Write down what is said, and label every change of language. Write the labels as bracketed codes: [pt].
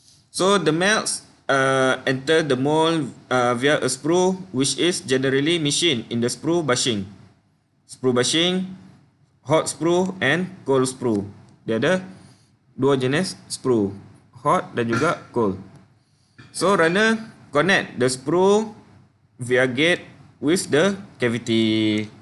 [en] So the melts enter the mold via a sprue, which is generally machined in the sprue bushing. Sprue bushing, hot sprue and cold sprue. [ms] Dia ada dua jenis sprue, hot dan juga cold. [en] So runner connect the sprue via gate with the cavity.